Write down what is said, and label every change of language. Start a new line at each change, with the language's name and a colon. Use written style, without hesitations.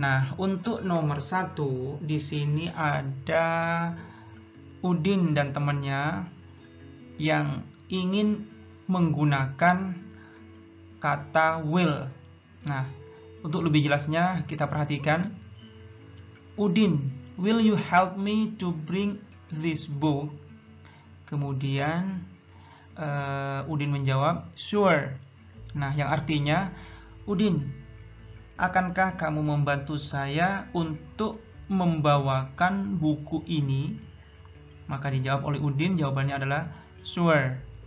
Indonesian: Nah, untuk nomor 1 di sini ada Udin dan temannya yang ingin menggunakan kata will. Nah, untuk lebih jelasnya kita perhatikan.
English: Udin, will you help me to bring this book?
Indonesian: Kemudian Udin menjawab, sure. Nah, yang artinya, Udin, akankah kamu membantu saya untuk membawakan buku ini? Maka dijawab oleh Udin, jawabannya adalah sure.